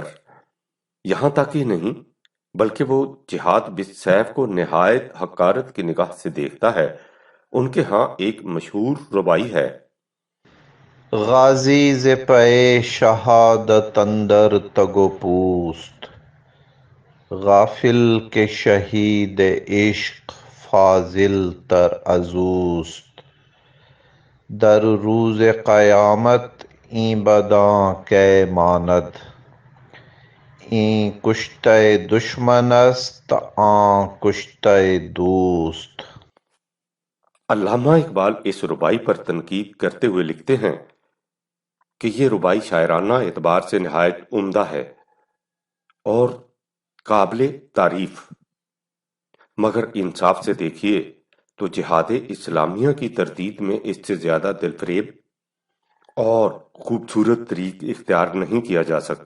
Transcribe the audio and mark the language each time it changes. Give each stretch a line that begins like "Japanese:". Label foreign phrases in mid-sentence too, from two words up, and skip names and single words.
Urdu: یہاں تک ہی نہیں بلکہ وہ جہاد بالسیف کو نہایت حقارت کی نگاہ سے دیکھتا ہے۔ ان کے ہاں ایک مشہور ربائی ہے:
Persian: غازی ز پے شہادت اندر تگ و پوست، غافل کے شہید عشق فاضل تر ازوست، در روز قیامت این بداں کے ماند، این کشتہ دشمن است آن کشتہ دوست۔
Urdu: علامہ اقبال اس ربائی پر تنقید کرتے ہوئے لکھتے ہیں کہ یہ ربائی شاعرانہ اعتبار سے نہایت عمدہ ہے اور قابل تعریف، مگر انصاف سے دیکھیے تو جہاد اسلامیہ کی تردید میں اس سے زیادہ دل فریب اور خوبصورت طریق اختیار نہیں کیا جا سکتا۔